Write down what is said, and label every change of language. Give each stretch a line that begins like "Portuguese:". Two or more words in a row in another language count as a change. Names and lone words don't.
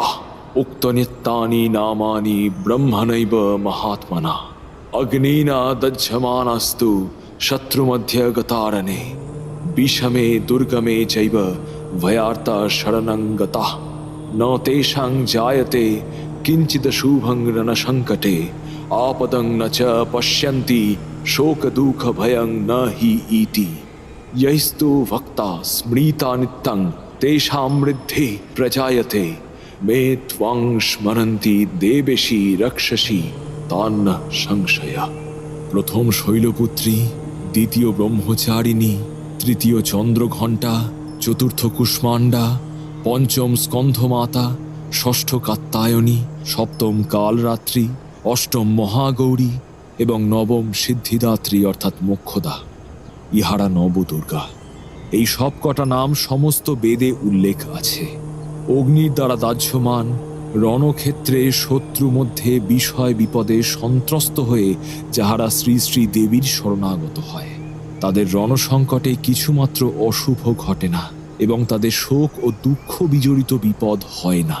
Sanskrit: উক্তনিত্যানি নামানি ব্রহ্মণৈব মহাত্মনা, অগ্নিনা দজ্জমানাস্তু শত্রুমধ্যগতারণে, বিষমে দুর্গমে চৈব ভয়ার্তা শরণং গতাঃ, ন তেষাং জায়তে কিঞ্চিদ শুভং রণসংকটে, आपदं न च पश्यन्ति शोकदुःख भयं न हि इति। यैस्तु भक्ता स्मृता नित्यं तेषां वृद्धि प्रजायते, मे त्वं स्मरन्ति देवेशी रक्षसि तान्न संशय। प्रथम शैलपुत्री, द्वितीय ब्रह्मचारिणी, तृतीय चंद्रघंटा, चतुर्थ कुष्मांडा, पंचम स्कंधमाता, षष्ठ कात्यायनी, सप्तम कालरात्रि,
Bangla: অষ্টম মহাগৌরী এবং নবম সিদ্ধিদাত্রী অর্থাৎ মোক্ষদা, ইহারা নবদুর্গা। এই সব কটা নাম সমস্ত বেদে উল্লেখ আছে। অগ্নির দ্বারা দাহ্যমান, রণক্ষেত্রে শত্রু মধ্যে বিষয় বিপদে সন্ত্রস্ত হয়ে যাহারা শ্রী শ্রী দেবীর শরণাগত হয়, তাদের রণসংকটে কিছুমাত্র অশুভ ঘটে না এবং তাদের শোক ও দুঃখ বিজড়িত বিপদ হয় না।